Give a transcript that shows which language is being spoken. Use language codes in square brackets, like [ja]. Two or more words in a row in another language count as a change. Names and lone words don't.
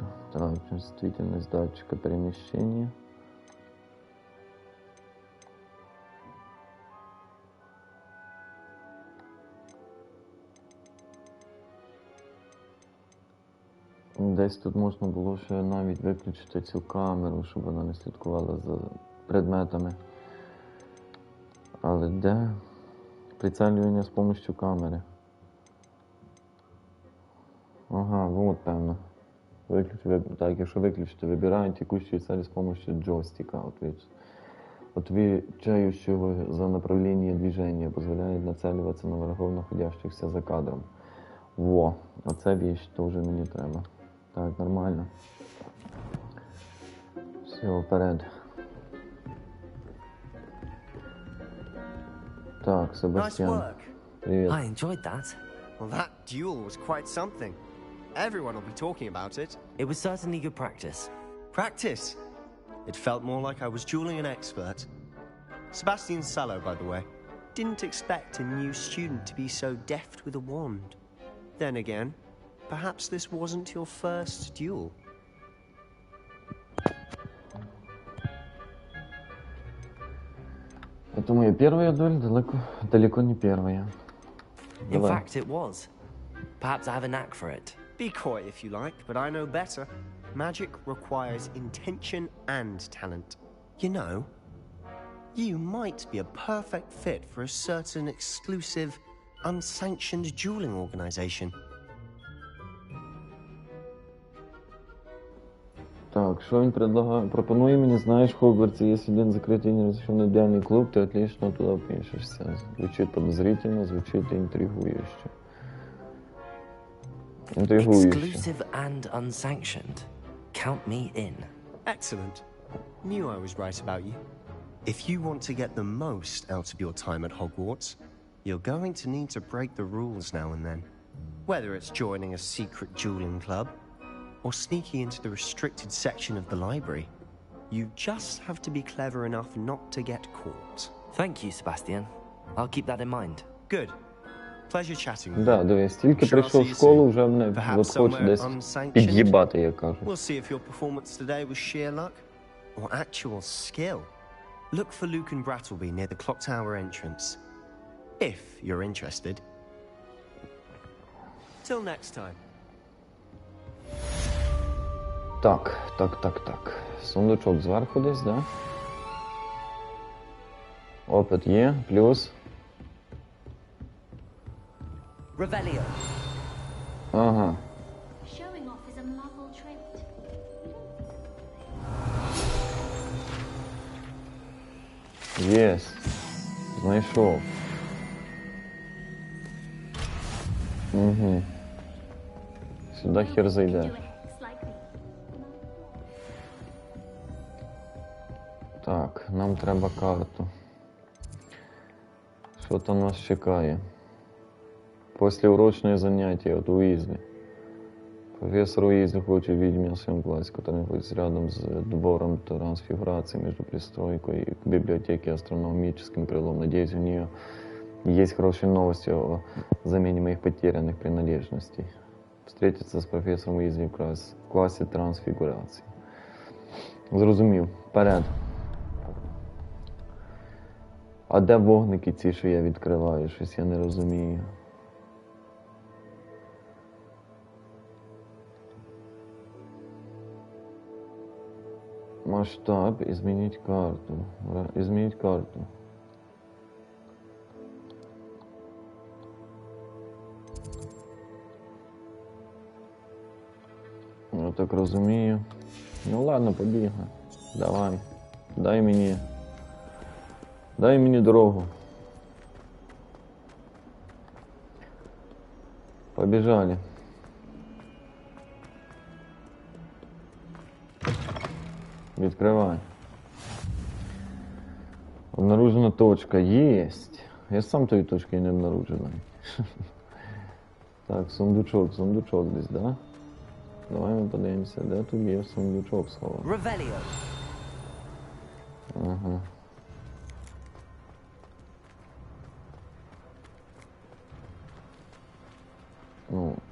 [uk] Так, чувствительність датчика переміщення. Десь тут можна було ще навіть виключити цю камеру, щоб вона не слідкувала за предметами. Але де? Прицелювання з допомогою камери. Ага, вот певно. Так, якщо виключити, вибираємо [ru] текущую цель [uk] з допомогою джойстика. [ru] Отвечающего за направление движения, позволяет нацеливаться на врагов, находящихся за кадром. [uk] Во, оце [ru] вещь тоже [uk] мені треба. Так, нормально. Все, вперед. Так, Себастьян. Привет. [en] I enjoyed that. Well, that duel was quite something. Everyone will be talking about it. It was certainly good practice. Practice? It felt more like I was dueling an expert. Sebastian Sallow, by the way. Didn't expect a new student to be so deft with a wand. Then again, perhaps this wasn't your first duel. [ru] Это моя первая дуэль, далеко не первая. [en] In fact, it was. Perhaps I have a knack for it. Be coy if you like, but I know better. Magic requires intention and talent. You know, you might be a perfect fit for a certain exclusive, unsanctioned dueling organization. [uk] Так, що він пропонує мені, знаєш, в Хогвартсі є один закритий нерозрішений дуельний клуб, ти отлично туди впишешся. Звучить подозрительно, звучить інтригующе. [en] Exclusive and unsanctioned. Count me in. Excellent. Knew I was right about you. If you want to get the most out of your time at Hogwarts, you're going to need to break the rules now and then. Whether it's joining a secret dueling club, or sneaking into the restricted section of the library, you just have to be clever enough not to get caught. Thank you, Sebastian. I'll keep that in mind. Good. Pleasure chatting with you. [uk] Да, дивись, тільки прийшов в школу, вже мене от хоче десь під'їбати, як кажуть. [en] We'll see if your performance today was sheer luck or actual skill. Look for Luke and Brattleby near the clock tower entrance. If you're interested. Till next time. [uk] Так. Сундучок зверху десь, да? Опит є, плюс. Revelio. Ага. [en] Showing off is a Muggle trait. [uk] Єс. Знайшов. Угу. Сюди хер зайде. Так, нам треба карту. Що там нас чекає? [ru] Послеурочное занятие от Уизли. Профессор Уизли хочет видеть меня в своем классе, который находится рядом с двором трансфигурации между пристройкой к библиотеке и астрономическим крылом. Надеюсь, у нее есть хорошие новости о замене моих потерянных принадлежностей. Встретиться с профессором Уизли в классе трансфигурации. [uk] Зрозумів. Вперед. А де вогники ці, що я відкриваю? Щось я не розумію. Масштаб, [ru] изменить карту. Изменить карту. [uk] Я так розумію. Ну ладно, побігай. Давай. Дай мені дорогу. [ru] Побежали. [uk] Відкривай. [ru] Обнаружена точка. Есть. [uk] Я сам тої точки не обнаружений. Так, сундучок десь, да? Давай ми подивимося, де тут є сундучок схований. Revelio. Ага. Ну.